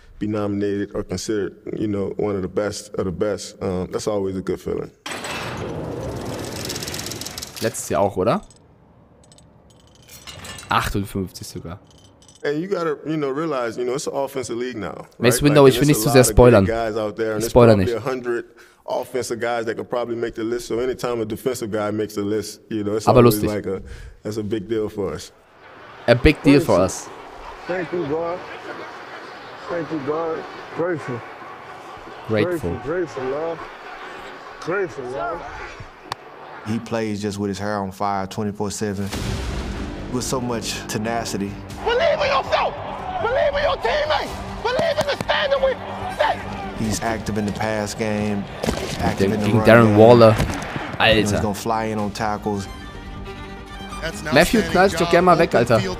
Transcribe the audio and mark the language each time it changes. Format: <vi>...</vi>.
<en>Be nominated or considered, you know, one of the best. That's always a good feeling.</en> <de>Letztes Jahr auch, oder? 58 sogar.</de> <en>Hey, you gotta, you know, realize, you know, it's an offensive league now.</en> <de>Mace Window, ich will nicht zu sehr spoilern. Ich spoiler nicht. 100</de> <en>offensive guys that could probably make the list. So anytime a defensive guy makes the list, you know, it's always like that's a big deal for us. A big deal for us. Thank you, God. Thank you, God. Grateful. Grateful, love. Grateful, love. He plays just with his hair on fire 24/7 with so much tenacity. Believe in yourself. Believe in your teammates. Believe in the standard we set. He's active in the pass game, active in the run Darren game.</en> <de>Waller. Alter.</de> <en>He's gonna fly in on tackles.</en> <de>Matthew knallt sich doch gerne mal weg, Alter.</de>